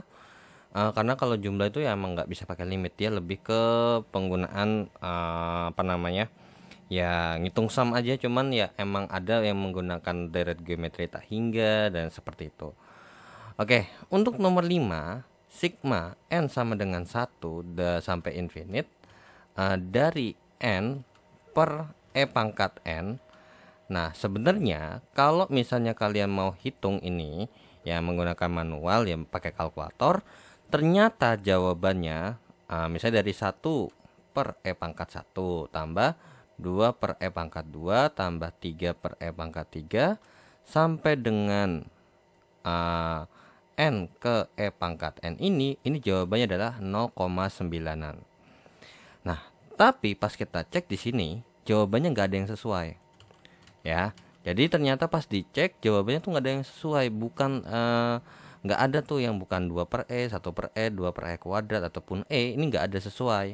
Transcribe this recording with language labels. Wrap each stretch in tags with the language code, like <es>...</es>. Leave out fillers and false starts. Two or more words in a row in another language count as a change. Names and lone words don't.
<id>Karena kalau jumlah itu ya emang nggak bisa pakai limit, dia lebih ke penggunaan ya ngitung sum aja, cuman ya emang ada yang menggunakan deret geometri tak hingga dan seperti itu. Oke, untuk nomor 5 sigma n sama dengan 1 sampai infinite dari n per e pangkat n. Nah, sebenarnya kalau misalnya kalian mau hitung ini ya menggunakan manual ya pakai kalkulator, ternyata jawabannya misalnya dari 1 per e pangkat 1 tambah 2 per e pangkat 2 tambah 3 per e pangkat 3 sampai dengan n ke e pangkat n ini jawabannya adalah 0,9an. Nah, tapi pas kita cek di sini jawabannya nggak ada yang sesuai ya. Jadi ternyata pas dicek jawabannya tuh nggak ada yang sesuai, bukan nggak ada tuh yang bukan 2 per E, 1 per E, 2 per E kuadrat ataupun E, ini nggak ada sesuai.</id>